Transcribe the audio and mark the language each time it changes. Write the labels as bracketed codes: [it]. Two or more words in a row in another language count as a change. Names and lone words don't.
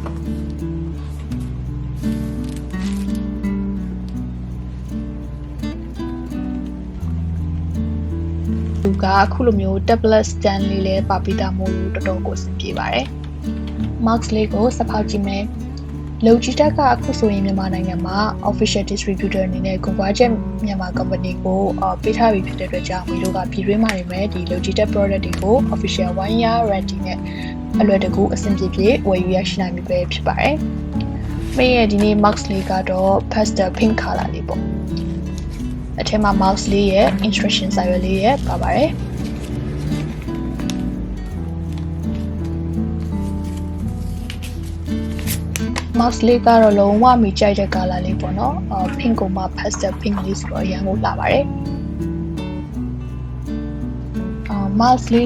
[my] သူကအခုလိုမျိုး [en] tablet stand [my] လေးလည်းပါပြီးသားမို့လို့တော်တော်ကိုအဆင်ပြေပါတယ် mouse လေးကိုစဖောက်ကြည့်မယ် Logitech ကအခုဆိုရင်မြန်မာနိုင်ငံမှာ [en] official distributor [my] အနေနဲ့ Logitech Myanmar company ကိုပေးထားပြီးဖြစ်တဲ့အတွက်ကြောင့်ဒီလိုကပြည်တွင်းမှာနေမဲ့ဒီ Logitech product တွေကို [en] official 1 year warranty [my] နဲ့အလွယ်တကူအဆင်ပြေပြေဝယ်ယူရရှိနိုင်ပြီပဲဖြစ်ပါတယ်။မိရဲ့ဒီနေ့ mouse လေးကတော့ [en] pastel pink color [my] လေးပေါ့။အထက်မှာ mouse လေးရဲ့ instruction စာရွက်လေးရဲ့ပါပါတယ်။ mouse လေးကတော့လုံးဝမိကြိုက်တဲ့ color လေးပေါ့နော် pink ကိုမှ [en] pastel pink [my] လေးဆိုတော့အရင်ကိုလာပါတယ်mouse လေး